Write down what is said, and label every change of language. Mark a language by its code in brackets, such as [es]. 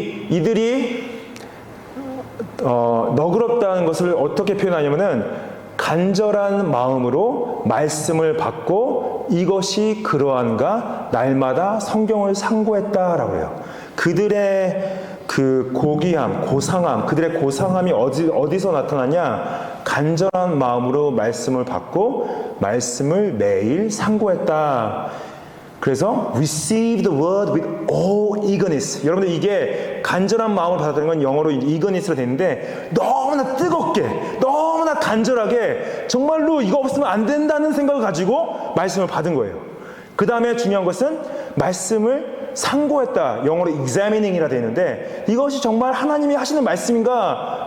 [ko] 이들이 너그럽다는 것을 어떻게 표현하냐면은 간절한 마음으로 말씀을 받고 이것이 그러한가 날마다 성경을 상고했다라고 해요. 그들의 그 고귀함, 고상함, 그들의 고상함이 어디서 나타나냐? 간절한 마음으로 말씀을 받고 말씀을 매일 상고했다. 그래서 [en] receive the word with all eagerness. [ko] 여러분들 이게 간절한 마음을 받아들이는 건 영어로 eagerness로 되는데 너무나 뜨겁게, 너무나 간절하게 정말로 이거 없으면 안 된다는 생각을 가지고 말씀을 받은 거예요. 그 다음에 중요한 것은 말씀을 상고했다. 영어로 examining이라 되는데 이것이 정말 하나님이 하시는 말씀인가?